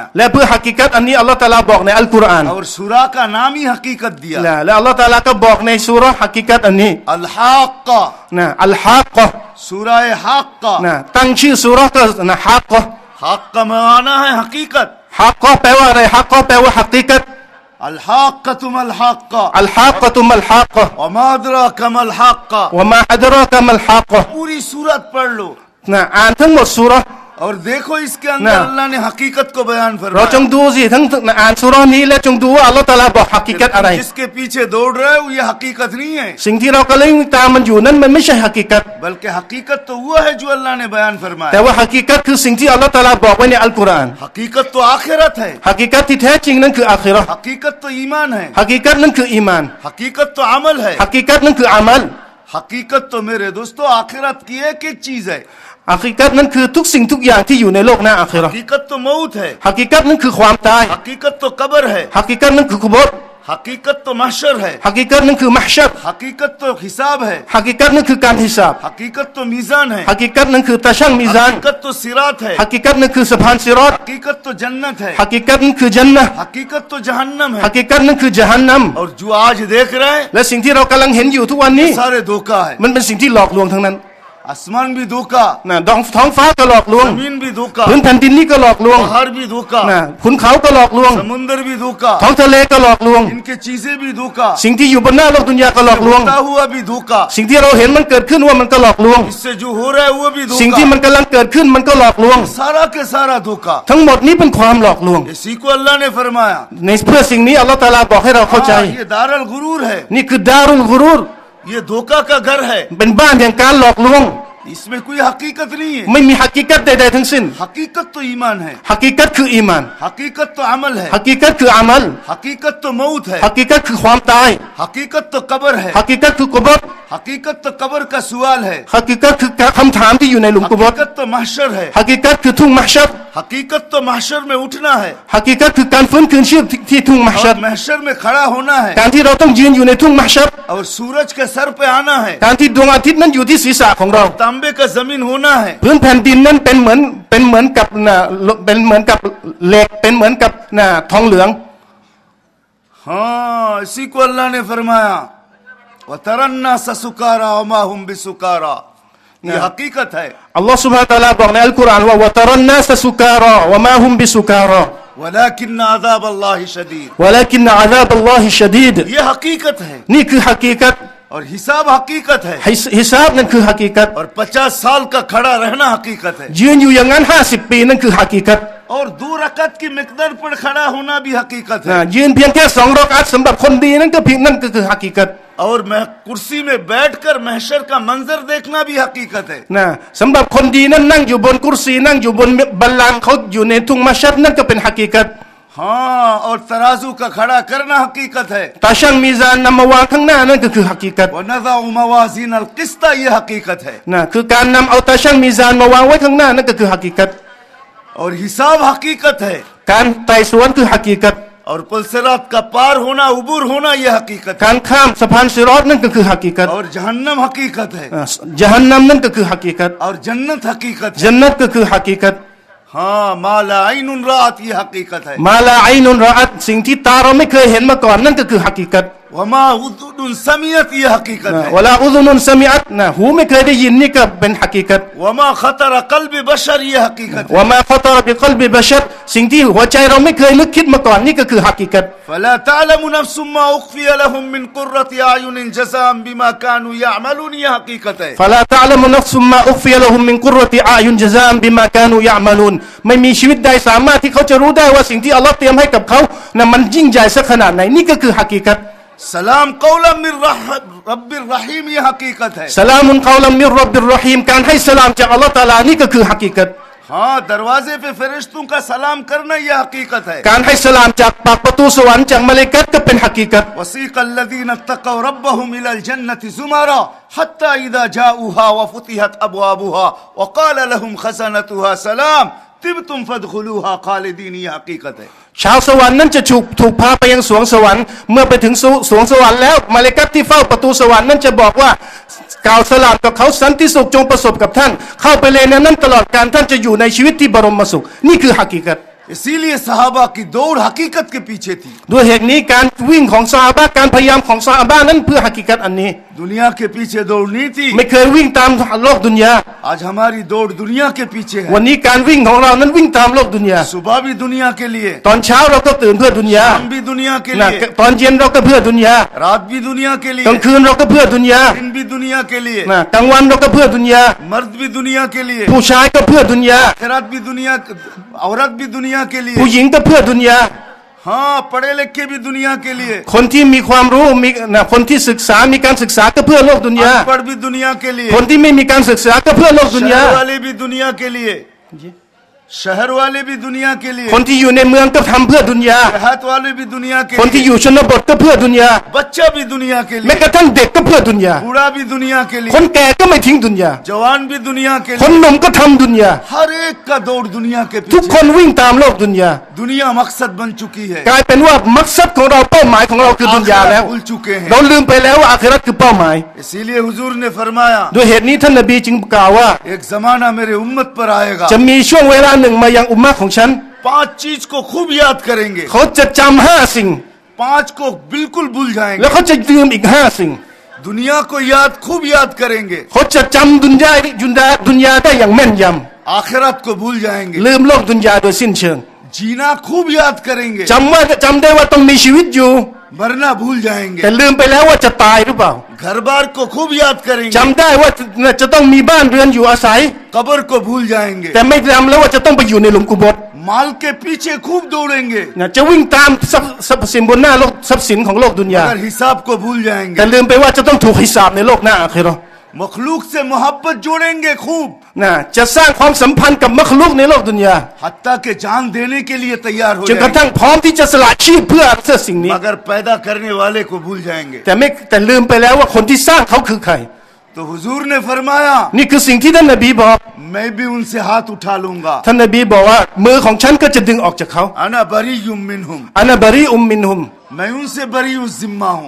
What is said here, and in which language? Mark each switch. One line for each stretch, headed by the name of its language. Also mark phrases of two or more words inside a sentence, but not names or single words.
Thai: และเพื่อฮักกีกัตอันนี้อัลลอฮฺตะอาลาบอกในอัลกุรอาน
Hindi: और सूरा का नाम ही हकीकत दिया
Thai: และอัลลอฮฺตะอาลาก็บอกในซูเราะห์ฮักกีกัตอันนี้
Hindi: अल हाक्का
Thai: นะอัลฮักกะห์
Hindi: सूरा हाक्का
Thai: นะตั้งชื่อซูเราะห์ก็นะฮักกะห์
Hindi: हाक्का माना है हकीकत
Thai: ฮักกะห์แปลว่าอะไรฮักกะห์แปลว่าฮักกีกัต
Arabic: الحاقة ما الحاقة الحاقة ما الحاقة وما أدراك ما الحاقة وما أدراك ما الحاقة
Hindi: पूरी सूरत पढ़ लो
Thai: นะอ่านทั้งหมดซูเราะห์
Hindi: और देखो इसके अंदर ना। अल्लाह ने हकीकत को बयान
Thai: เราจง
Hindi: फरमाया
Thai: ดูสิทั้งอ่านซูเราะห์นี้และจงดูว่าอัลลอฮฺตะอาลาบอกฮักกีกัตอะไร
Hindi: जिसके पीछे दौड़ रहे हो ये हकीकत नहीं है
Thai: สิ่งที่เรากำลังตามมันอยู่นั้นมันไม่ใช่ฮักกีกัต
Hindi: बल्कि हकीकत तो वो है जो अल्लाह ने बयान
Thai: แต่
Hindi: फरमाया
Thai: ว่าฮักกีกัตคือสิ่งที่อัลลอฮฺตะอาลาบอกไว้ในอัลกุรอาน
Hindi: हकीकत तो आखिरत है
Thai: ฮักกีกัตที่แท้จริงนั้นคืออาคิเราะห์
Hindi: हकीकत तो ईमान है
Thai: ฮักกีกัตนั้นคืออีมาน
Hindi: हकीकत तो अमल है
Thai: ฮักกีกัตนั้นคืออามัล
Hindi: हकीकत तो मेरे दोस्तों आखिरत की एक एक चीज है
Thai: ฮักกีกัตนั้นคือทุกสิ่งทุกอย่างที่อยู่ในโลกหน้าอาคิเราะห์
Hindi: हकीकत तो मौत है
Thai: ฮักกีกัตนั้นคือความตาย
Hindi: हकीकत तो कब्र है
Thai: ฮักกีกัตนั้นคือกุโบร
Hindi: हकीकत तो महशर है
Thai: ฮักกีกัตนั้นคือมหชัร
Hindi: हकीकत तो हिसाब है
Thai: ฮักกีกัตนั้นคือการฮิซาบ
Hindi: हकीकत तो मीजान है
Thai: ฮักกีกัตนั้นคือตาชั่งมีซาน
Hindi: हकीकत तो सिरात है
Thai: ฮักกีกัตนั้นคือสะพานซิรอต
Hindi: हकीकत तो जन्नत है
Thai: ฮักกีกัตนั้นคือจันนะห์
Hindi: हकीकत तो जहन्नम है
Thai: ฮักกีกัตนั้นคือจฮันนัม
Hindi: और जो आज देख रहे हैं
Thai: และสิ่งที่เรากำลังเห็นอยู่ทุกวันนี้
Hindi: सारे धोखा है
Thai: มันเป็นสิ่งที่หลอกลวงทั้งนั้น
Hindi: आसमान भी धोखा
Thai: นะท้องฟ้าก็หลอกลวง
Hindi: जमीन भी धोखा
Thai: พื้นแผ่นดินนี้ก็หลอกลวง
Hindi: पहाड़ भी धोखा
Thai: นะขุนเขาก็หลอกลวง
Hindi: समुंदर भी धोखा
Thai: ท้องทะเลก็หลอกลวง
Hindi: इनके चीजें भी धोखा
Thai: สิ่งที่อยู่บนหน้าโลกดุนยาก็หลอกลวง
Hindi: होता हुआ भी धोखा
Thai: สิ่งที่เราเห็นมันเกิดขึ้นว่ามันก็หลอกลวง
Hindi: इससे जो हो रहा है वो भी
Thai: สิ่งที่
Hindi: धोखा
Thai: มันกำลังเกิดขึ้นมันก็หลอกลวง
Hindi: सारा के सारा धोखा
Thai: ทั้งหมดนี้เป็นความหลอกลวง
Hindi: इसी को अल्लाह ने फरमाया
Thai: ในเพื่อสิ่งนี้อัลลอฮฺตะอาลาบอกให้เราเข้าใจ
Hindi: हाँ, ये
Arabic: دار الغرور
Hindi: है
Thai: นี่คือ
Arabic: دار الغرور
Hindi: ये धोखा का घर है
Thai: เป็นบ้านแห่งการหลอกลวง
Hindi: इसमें कोई हकीकत नहीं है
Thai: ไม่มีฮักกีกัตใดๆทั้งสิ้น
Hindi: हकीकत तो ईमान है
Thai: ฮักกีกัตคืออีมาน
Hindi: हकीकत तो अमल है
Thai: ฮักกีกัตคืออามัล
Hindi: हकीकत तो मौत है
Thai: ฮักกีกัตคือความตาย
Hindi: हकीकत तो कब्र है
Thai: ฮักกีกัตคือกุโบร
Hindi: हकीकत तो कब्र का सवाल है
Thai: ฮักกีกัตคือคำถามที่อยู่ในหลุมกุโบร
Hindi: हकीकत तो महशर है
Thai: ฮักกีกัตคือทุ่งมหชัร
Hindi: हकीकत तो महशर में उठना है
Thai: ฮักกีกัตคือการฟื้นคืนชีพที่ทุ่งมหชัร
Hindi: और महशर में खड़ा होना है
Thai: การที่เราต้องยืนอยู่ในทุ่งมหชัร
Hindi: और सूरज के सर पे आना है
Thai: การที่ดวงอาทิตย์นั้นอยู่ที่ศีรษะของเรา
Hindi: तांबे का जमीन होना है
Thai: พื้นแผ่นดินนั้นเป็นเหมือนกับเหล็กเป็นเหมือนกับทองเหลือง
Hindi: हाँ इसी को अल्लाह ने फरमाया
Arabic: وترى الناس سكارى وما هم بسكارى
Hindi: ये हकीकत है
Thai: อัลลอฮฺซุบฮานะฮูวะตะอาลาบอกในอัลกุรอานว่า
Arabic: وترى الناس سكارى وما هم بسكارى ولكن عذاب الله شديد ولكن عذاب الله شديد
Hindi: ये हकीकत है
Thai: นี่คือฮักกีกัต
Hindi: और हिसाब हकीकत है
Thai: ฮิซาบนั่นคือฮักกีกัต
Hindi: और 50 साल का खड़ा रहना हकीकत है
Thai: ยืนอยู่อย่างนั้น50 ปีนั่นคือฮักกีกัต
Hindi: और 2 रकत की मिकदार पर खड़ा होना भी हकीकत है
Thai: ยืนเพียงแค่2 รอกอัตสำหรับคนดีนั่นก็คือฮักกีกัต
Hindi: और मैं कुर्सी में बैठकर महशर का मंजर देखना भी हकीकत है
Thai: สำหรับคนดีนั่นนั่งอยู่บนกุรซีนั่งอยู่บนบัลลังก์เขาอยู่ในทุ่งมะชัรนั่นก็เป็นฮักกีกัต
Hindi: हाँ, और तराजू का खड़ा करना हकीकत है।
Thai: ตาชั่งมีซานนำมาวางข้างหน้านั่นก็คือฮักกีกัต
Arabic: ونضع الموازين القسط
Hindi: ये हकीकत है।
Thai: นะคือการนำเอาตาชั่งมีซานมาวางไว้ข้างหน้านั่นก็คือฮักกีกัต
Hindi: और हिसाब हकीकत है।
Thai: การไต่สวนคือฮักกีกัต
Hindi: और पुलसिरात का पार होना, उबूर होना ये हकीकत है।
Thai: การข้ามสะพานสิรอตนั่นก็คือฮักกีกัต
Hindi: और जहन्नम हकीकत है।
Thai: จฮันนัมนั่นก็คือฮักกีกัต
Hindi: और जन्नत हकीकत है।
Thai: จันนัตก็คือฮักกีกัต
Hindi: हाँ,
Arabic: ما لا عين رأت
Hindi: ये हकीकत है।
Arabic: ما لا عين رأت
Thai: สิ่งที่ตาเราไม่เคยเห็นมาก่อนนั่นก็คือฮักกีกัต
Arabic: ولا أذن سمعت
Hindi: ये हकीकत है।
Arabic: ولا أذن سمعت
Thai: นะหูไม่เคยได้ยินนี่ก็เป็นฮักกีกัต
Arabic: ولا خطر قلب بشر
Hindi: ये हकीकत है।
Arabic: ولا خطر بقلب بشر
Thai: สิ่งที่หัวใจเราไม่เคยนึกคิดมาก่อนนี่ก็คือฮักกีกัต
Arabic: فلا تعلم نفس ما أخفي لهم من قرة أعين جزاء بما كانوا يعملون
Hindi: ये हकीकत है।
Arabic: فلا تعلم نفس ما أخفي لهم من قرة أعين جزاء بما كانوا يعملون
Thai: ไม่มีชีวิตใดสามารถที่เขาจะรู้ได้ว่าสิ่งที่อัลลอฮ์เตรียมให้กับเขานะมันยิ่งใหญ่สักขนาดไหนนี่ก็คือฮักกีกัต
Arabic: سلام قولا من رب رحيم
Hindi: ये हकीकत है।
Arabic: سلام قولا من رب رحيم
Thai: การให้สลามจากอัลลอฮ์ตะอาลานี่ก็คือฮักกีกัต
Hindi: हाँ, दरवाजे पे फरिश्तों का सलाम करना ये हकीकत है।
Thai: การให้สลามจากปากประตูสวรรค์จากมลาอิกะฮ์ก็เป็นฮักกีกัต
Arabic: وسيق الذين اتقوا ربهم إلى الجنة زمرا حتى إذا جاءوها وفتحت أبوابها وقال لهم خزنتها سلام طبتم فادخلوها خالدين
Hindi: ये हकीकत है।
Thai: ชาวสวรรค์นั้นจะถูกพาไปยังสวงสวรรค์เมื่อไปถึงสวงสวรรค์แล้วมลาอิกะฮ์ที่เฝ้าประตูสวรรค์นั้นจะบอกว่ากล่าวสลามกับเขาสันติสุขจงประสบกับท่านเข้าไปเลยในนั้นตลอดการท่านจะอยู่ในชีวิตที่บรมสุขนี่คือฮักกีกัต
Hindi: इसीलिए सहाबा की दौड़ हकीकत के पीछे थी।
Thai: ด้วยเหตุนี้การวิ่งของซอฮาบะห์การพยายามของซอฮาบะห์นั้นเพื่อฮักกีกัตอันนี้
Hindi: दुनिया के पीछे दौड़ नहीं थी।
Thai: ไม่เคยวิ่งตามโลกดุนยา
Hindi: आज हमारी दौड़ दुनिया के पीछे है।
Thai: วันนี้การวิ่งของเรานั้นวิ่งตามโลกดุนยา
Hindi: सुबह भी दुनिया के लिए,
Thai: ตอนเช้าเราก็ตื่นเพื่อดุนยา
Hindi: शाम भी दुनिया के
Thai: นะ
Hindi: लिए,
Thai: ตอนเย็นเราก็เพื่อดุนยา
Hindi: रात भी दुनिया के
Thai: กลาง
Hindi: लिए,
Thai: คืนเราก็เพื่อดุนยา
Hindi: दिन भी दुनिया के लिए,
Thai: นะกลางวันเราก็เพื่อดุนยา
Hindi: मर्द भी दुनिया के लिए,
Thai: ผู้ชายก็เพื่อดุนยา
Hindi: औरत भी दुनिया, औरत भी दुनिया के
Thai: ผู้
Hindi: लिए,
Thai: หญิงก็เพื่อดุนยา
Hindi: हाँ, पढ़े लिखे भी दुनिया के लिए,
Thai: คนที่มีความรู้มีนะคนที่ศึกษามีการศึกษาก็เพื่อโลกดุนยา
Hindi: अनपढ़ भी दुनिया के लिए,
Thai: คนที่ไม่มีการศึกษาก็เพื่อโลกดุนยา
Hindi: शहर वाले भी दुनिया के लिए, शहर वाले भी दुनिया के लिए,
Thai: คนที่อยู่ในเมืองก็ทำเพื่อดุนยา
Hindi: देहात वाले भी दुनिया के
Thai: คนที่อ
Hindi: लिए,
Thai: ยู่ชนบทก็เพื่อดุนยา
Hindi: बच्चा भी दुनिया के
Thai: แม้
Hindi: लिए,
Thai: กระทั่งเด็กก็เพื่อดุนยา
Hindi: बूढ़ा भी दुनिया के
Thai: คน
Hindi: लिए,
Thai: แก่ก็ไม่ทิ้งดุนยา
Hindi: जवान भी दुनिया के
Thai: คน
Hindi: लिए,
Thai: หนุ่มก็ทำดุนยา
Hindi: हर एक का दौड़ दुनिया के
Thai: ทุกค
Hindi: पीछे।
Thai: นวิ่งตามโลกดุนยา
Hindi: दुनिया मकसद बन चुकी है।
Thai: กลายเป็นว่ามักซัดของเราเป้าหมายของเราคือดุนยาแล้ว
Hindi: भूल चुके हैं।
Thai: เราลืมไปแล้วว่าอาคิเราะห์คือเป้าหมาย
Hindi: इसीलिए हुजूर ने फरमाया,
Thai: ด้วยเหตุนี้ท่านนบีจึงกล่าวว่า
Hindi: एक जमाना मेरे उम्मत पर आएगा,
Thai: จะมีช่วงเวลาหนึ่งมายังอุมมะห์ของฉัน
Hindi: पांच चीज को खूब याद करेंगे,
Thai: เขาจะจำห้าสิ่ง
Hindi: पांच को बिल्कुल भूल
Thai: แล้ว
Hindi: जाएंगे।
Thai: เขาจะลืมอีกห้าสิ่ง
Hindi: दुनिया को याद खूब याद करेंगे,
Thai: เขาจะจำดุนยาได้อย่างแม่นย
Hindi: आखिरत को भूल जाएंगे।
Thai: ำลืมโลกดุนยาโดยสิ้นเชิง
Hindi: जीना खूब याद करेंगे,
Thai: จำได้ว่าต้องมีชีวิตอยู่
Hindi: मरना भूल जाएंगे।
Thai: แต่ลืมไปแล้วว่าจะตายหรือเปล่า
Hindi: घर बार को खूब याद करेंगे,
Thai: จำได้ว่าจะต้องมีบ้านเรือนอยู่อาศัย
Hindi: कब्र को भूल जाएंगे।
Thai: แต่ไม่จำแล้วว่าจะต้องไปอยู่ในหลุมกุโบร
Hindi: माल के पीछे खूब दौड़ेंगे,
Thai: จะวิ่งตามทรัพย์สินบนหน้าโลกทรัพย์สินของโลกดุนยา
Hindi: मगर हिसाब को भूल
Thai: แต่
Hindi: जाएंगे।
Thai: ลืมไปว่าจะต้องถูกฮิซาบในโลกหน้าอาคิเราะห์
Hindi: मखलूक से मोहब्बत जोड़ेंगे खूब,
Thai: จะสร้างความสัมพันธ์กับมัคลุกในโลกดุนยา
Hindi: हत्ता के जान देने के लिए तैयार हो
Thai: จนกระ
Hindi: जाएंगे,
Thai: ทั่งพร้อมที่จะสละชีพเพื่อสิ่งนี้
Hindi: मगर पैदा करने वाले को भूल जाएंगे।
Thai: แต่ลืมไปแล้วว่าคนที่สร้างเขาคือใคร
Hindi: तो हुजूर ने फरमाया,
Thai: นี่คือสิ่งที่ท่านนบีบอก
Hindi: मैं भी उनसे हाथ उठा लूंगा,
Thai: ท่านนบีบอกว่ามือของฉันก็จะดึงออกจากเขา
Arabic: أنا بريء منهم, أنا بريء منهم
Hindi: मैं उनसे बरीउ जिम्मा हूँ,